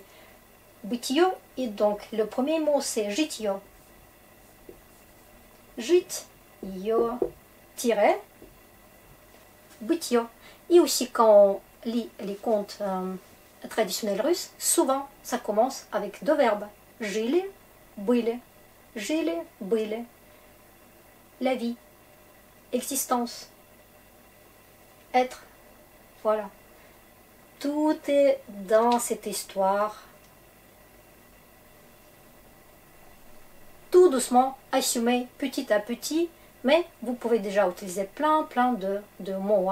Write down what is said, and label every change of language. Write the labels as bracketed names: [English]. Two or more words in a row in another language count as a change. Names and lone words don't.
[French] Бытие, et donc le premier mot c'est житье. [Russian] Житье, [French] tiret, бытье. Et aussi quand on lit les contes traditionnels russes, souvent ça commence avec deux verbes. [Russian] Жили, были. Жили, были. [French] La vie, existence, être. Voilà. Tout est dans cette histoire. Tout doucement, assumer petit à petit, mais vous pouvez déjà utiliser plein de mots.